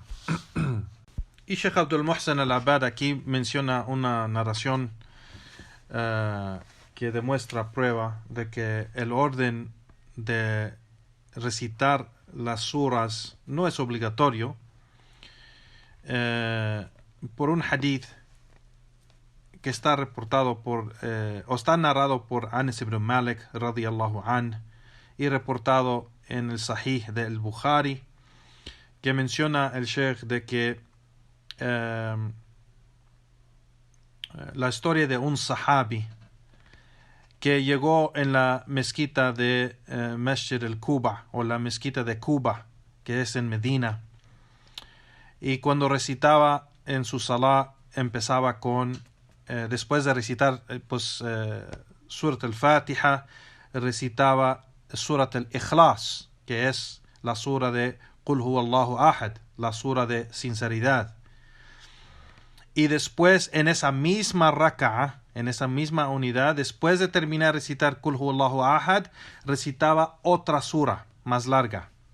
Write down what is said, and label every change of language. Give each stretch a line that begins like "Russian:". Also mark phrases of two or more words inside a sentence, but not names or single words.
Spanish: Y Sheikh Abdul Muhsin al-Abad aquí menciona una narración que demuestra prueba de que el orden de recitar las suras no es obligatorio, por un hadith que está reportado o está narrado por Anas ibn Malik
Arabic: رضي الله عن,
Spanish: y reportado en el Sahih del Bukhari, que menciona el Sheikh de que la historia de un sahabi que llegó en la mezquita de Masjid al-Quba, o la mezquita de Quba, que es en Medina, y cuando recitaba en su salah empezaba con después de recitar Surat al-Fatiha, recitaba Surat al-Ikhlas, que es la sura de
Arabic: قل هو الله أحد,
Spanish: la sura de sinceridad. Y después, en esa misma raka'a, en esa misma unidad, después de terminar de recitar
Arabic: قل هو الله أحد,
Spanish: recitaba otra sura más larga.